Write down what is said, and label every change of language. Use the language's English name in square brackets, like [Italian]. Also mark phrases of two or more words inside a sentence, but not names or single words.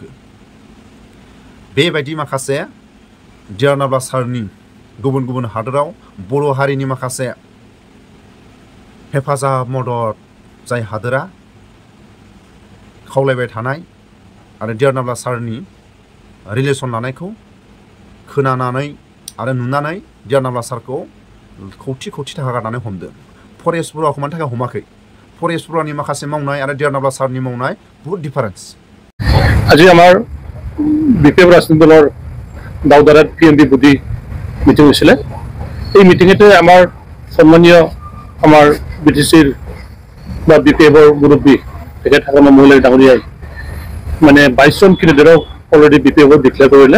[Bodo] बेबायदि माखासे डिआर नाब्ला सारनि गुबुन गुबुन हादोराव बर' हारिनि माखासे हेफाजाब मदद जाय हादोरा खावलायबाय थानाय आरो डिआर नाब्ला सारनि रिलेसन लानायखौ खोनानानै आरो नुनानै डिआर नाब्ला सारखौ खौथि खौथि थाखा गारनानै हमदों। फरेस्ट बरुवाखौ मानि थाखाय हमाखै? फरेस्ट बरुवानि माखासे मावनाय आरो डिआर नाब्ला सारनि मावनाय बहुत डिफारेन्स। [Assamese] আজি আমাৰ বিপিএফ ৰাজনীতি দলৰ দাউদাৰাত পিএমবি বুদ্ধি মিটিং হৈছিলে। এই মিটিঙতে আমাৰ সন্মানীয় আমাৰ বিটিচিৰ বা বিপিএফৰ মুৰব্বী তেখেতসকলৰ মহিলা ডাঙৰীয়াই মানে 22জন কেন্দ্ৰক অলৰেডি বিপিএফত ডিক্লেয়াৰ কৰিলে।